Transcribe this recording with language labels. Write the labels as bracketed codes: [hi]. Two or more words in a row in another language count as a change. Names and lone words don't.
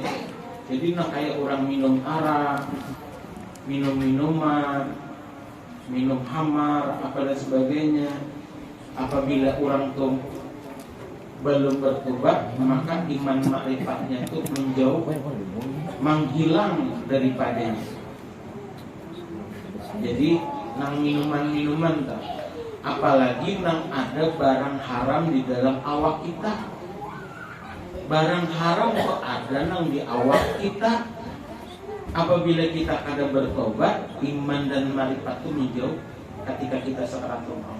[id] Jadi nak kayak orang minum arak, minum minuman, minum hamar, apa dan sebagainya. Apabila orang itu belum bertobat, maka iman ma'rifatnya itu menjauh, menghilang daripadanya. [bjn] Jadi nang minuman-minuman tak, apalagi nang ada barang haram di dalam awak kita. Barang haram kok ada nang di awak kita. [id] Apabila kita kada bertobat, iman dan ma'rifat itu menjauh ketika kita sakaratul maut.